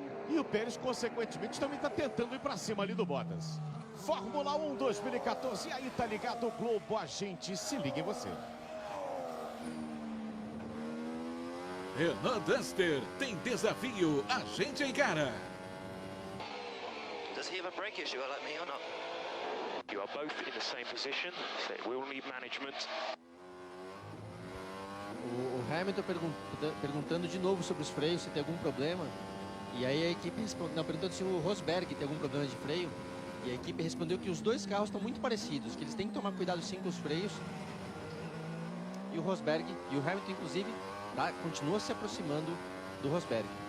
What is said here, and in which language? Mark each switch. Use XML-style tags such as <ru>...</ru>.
<pt>E o Pérez, consequentemente, também está tentando ir para cima ali do Bottas. Fórmula 1 2014, aí tá ligado o Globo, a gente se liga em você. Renan Duster tem desafio, a gente encara.</pt> <en>Does he have a brake issue like me or not? You are both in the same position, so it will need management.</en> <pt>O Hamilton perguntando de novo sobre os freios, se tem algum problema. E aí a equipe perguntando se o Rosberg tem algum problema de freio. E a equipe respondeu que os 2 carros estão muito parecidos, que eles têm que tomar cuidado sim com os freios. E o Rosberg e o Hamilton, inclusive, continua se aproximando do Rosberg.</pt>